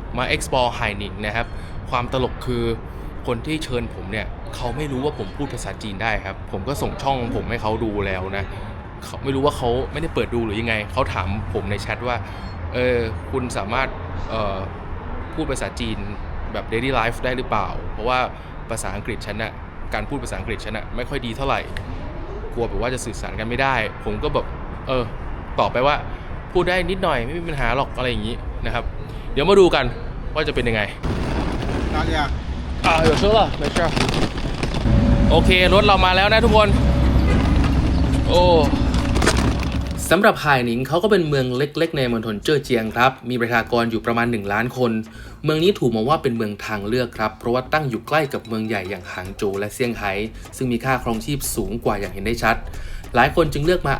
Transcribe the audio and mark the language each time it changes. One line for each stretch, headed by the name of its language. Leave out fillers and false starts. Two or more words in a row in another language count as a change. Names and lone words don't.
Thai: มา explore ไห่หนิงนะครับความตลกคือคนที่เชิญผมเนี่ยเขาไม่รู้ว่าผมพูดภาษาจีนได้ครับผมก็ ส่งช่องผมให้เขาดูแล้วนะเขาไม่รู้ว่าเขาไม่ได้เปิดดูหรือยังไงเขาถามผมในแชทว่าคุณสามารถพูดภาษาจีนแบบ
English: daily life
Thai: ได้หรือเปล่าเพราะว่าภาษาอังกฤษฉันน่ะการพูดภาษาอังกฤษฉันน่ะไม่ค่อยดีเท่าไหร่กลัวแบบว่าจะสื่อสารกันไม่ได้ผมก็แบบตอบไปว่าพูดได้นิดหน่อยไม่มีปัญหาหรอกอะไรอย่างนี้นะครับเดี๋ยวมาดูกันว่าจะเป็นยังไง
Chinese: 有车了没事
Thai: โอเครถเรามาแล้วนะทุกคนโอ้สำหรับไห่หนิงเขาก็เป็นเมืองเล็กๆในมณฑลเจ้อเจียงครับมีประชากรอยู่ประมาณ1 ล้านคนเมืองนี้ถูกมองว่าเป็นเมือง ทางเลือกครับเพราะว่าตั้งอยู่ใกล้กับเมืองใหญ่อย่างหางโจวและเซี่ยงไฮ้ซึ่งมีค่าครองชีพสูงกว่าอย่างเห็นได้ชัดหลายคนจึงเลือกมา